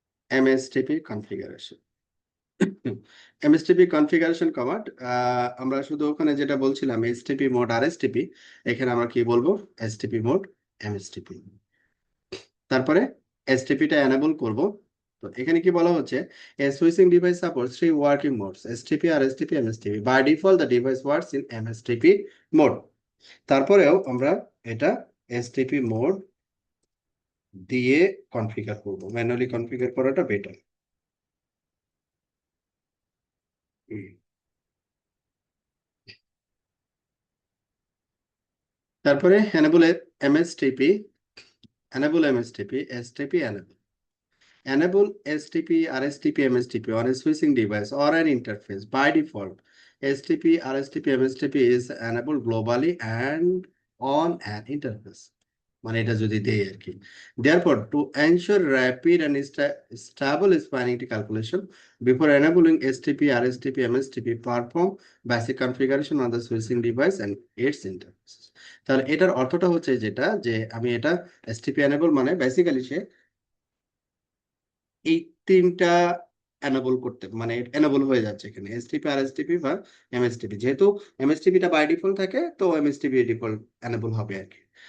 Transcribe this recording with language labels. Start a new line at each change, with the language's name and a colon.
Bangla: এমএসটিপি configuration, এমএসটিপি configuration command, আমরা শুধু ওখানে যেটা বলছিলাম এসটিপি মোড আরএসটিপি, এখানে আমরা কি বলবো এসটিপি মোড এমএসটিপি। তারপরে এসটিপিটা এনেবল করব। তো এখানে কি বলা হচ্ছে,
English: a switching device supports 3 working modes, STP, RSTP, MSTP. By default the device works in MSTP mode.
Bangla: তারপরেও আমরা এটা STP মোড দিয়ে কনফিগার করব, ম্যানুয়ালি কনফিগার করাটা বেটার।
English: তারপরে MSTP, enable MSTP, STP enable. Enable STP, RSTP, MSTP on a switching device or an interface. By default, STP, RSTP, MSTP is enabled globally and on an interface.
Bangla: মানে এটা যদি দেই আর কি।
English: Therefore, to ensure rapid and stable spanning tree calculation, before enabling STP, RSTP, MSTP, perform basic configuration on the switching device and its interface.
Bangla: তাহলে এটার অর্থটা হচ্ছে যেটা, যে আমি এটা STP enable মানে বেসিক্যালি সে এই তিনটা এনেবল করতে, মানে এনেবল হয়ে যাচ্ছে এখানে এসটিপি, আরএসটিপি বা এমএসটিপি। যেহেতু এমএসটিপিটা বাই ডিফল্ট থাকে, তো এমএসটিপি ডিফল্ট এনেবল হবে আর কি।